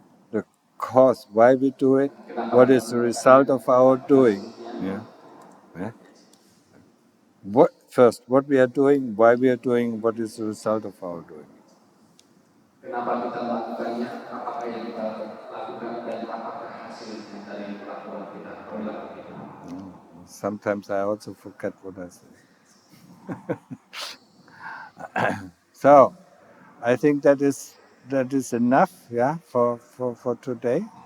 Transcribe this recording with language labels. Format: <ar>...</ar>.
<en>The cause, why we do it, what is the result of our doing. Yeah. What we are doing, why we are doing, what is the result of our doing.</en> <id>kenapa kita melakukannya, apakah yang kita lakukan, dan apakah hasil dari perlakuan kita, perilaku kita.</id> <en>Sometimes I also forget what I say. So, I think that is enough, for today,</en>